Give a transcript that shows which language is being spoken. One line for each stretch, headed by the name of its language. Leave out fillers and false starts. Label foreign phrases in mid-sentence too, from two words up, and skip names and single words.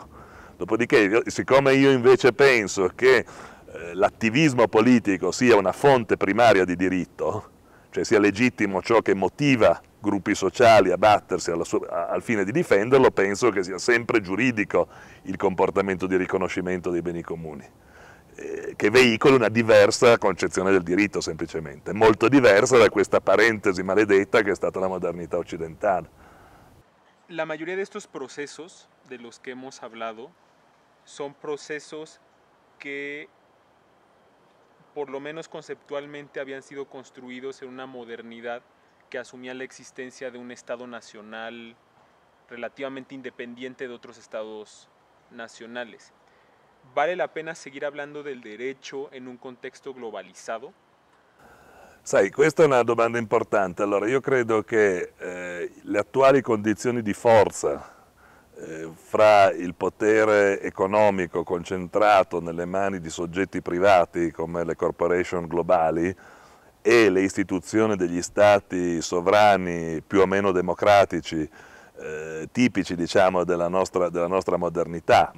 Italian: Dopodiché, siccome io invece penso che l'attivismo politico sia una fonte primaria di diritto, cioè sia legittimo ciò che motiva gruppi sociali a battersi al fine di difenderlo, penso che sia sempre giuridico il comportamento di riconoscimento dei beni comuni, che veicoli una diversa concezione del diritto semplicemente, molto diversa da questa parentesi maledetta che è stata la modernità occidentale.
Spanish: La mayoría de estos procesos de los que hemos hablado son procesos que por lo menos conceptualmente habían sido construidos en una modernidad que asumía la existencia de un Estado nacional relativamente independiente de otros estados nacionales. ¿Vale la pena seguir hablando del derecho en un contexto globalizado?
Italian: Sai, questa è una domanda importante. Allora, io credo che le attuali condizioni di forza fra il potere economico concentrato nelle mani di soggetti privati come le corporation globali e le istituzioni degli stati sovrani più o meno democratici, tipici, diciamo, della nostra modernità, no?